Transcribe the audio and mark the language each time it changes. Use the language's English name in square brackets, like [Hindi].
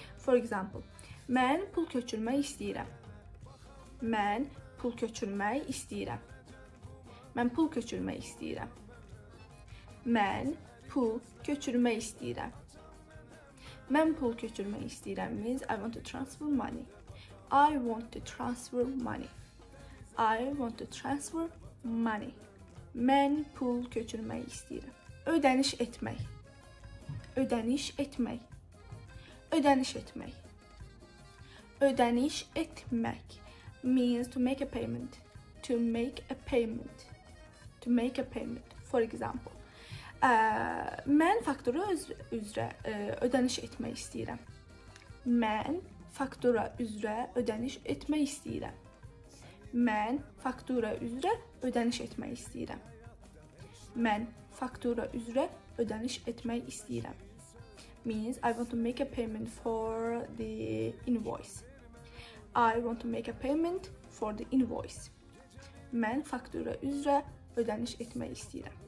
[English] For example, [Azerbaijani] mən pul köçürmək istəyirəm. Mən pul köçürmək istəyirəm. Mən pul köçürmək istəyirəm. Mən pul köçürmək istəyirəm. Mən pul köçürmək istəyirəm [English] means I want to transfer money. I want to transfer money. I want to transfer money. [Azerbaijani] Mən pul köçürmək istəyirəm. Ödəniş etmək. Ödəniş etmək. Ödəniş etmək. Ödəniş etmək [English] means to make a payment. To make a payment. To make a payment. For example, [Azerbaijani] mən faktura üzrə ödəniş etmək istəyirəm. Mən faktura üzrə ödəniş etmək istəyirəm. Mən faktura üzrə ödəniş etmək istəyirəm. Mən faktura üzrə ödəniş etmək istəyirəm. [English] Means I want to make a payment for the invoice. I want to make a payment for the invoice. [Azerbaijani] Mən faktura üzrə ödəniş etmək istəyirəm.